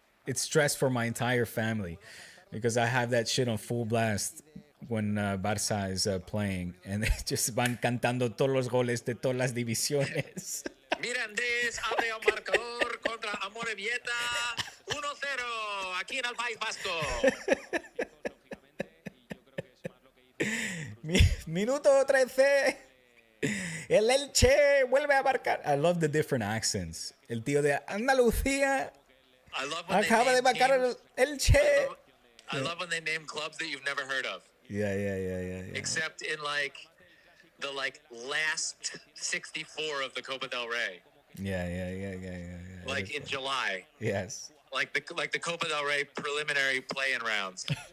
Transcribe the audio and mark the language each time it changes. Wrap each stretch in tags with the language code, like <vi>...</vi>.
<en>It's stress for my entire family because I have that shit on full blast when Barça is playing and they just</en> <es>van cantando todos los goles de todas las divisiones. Mirandés abre un marcador contra Amorebieta 1-0 aquí en el País Vasco. Minuto 13. El Elche vuelve a marcar.</es> <en>I love the different accents.</en> <es>El tío de Andalucía acaba de marcar el Elche.</es> <en>I love when they name clubs that you've never heard of. Yeah. Except in like the last 64 of the Copa del Rey. Yeah. Like in July. Yes. Like the Copa del Rey preliminary play-in rounds.</en>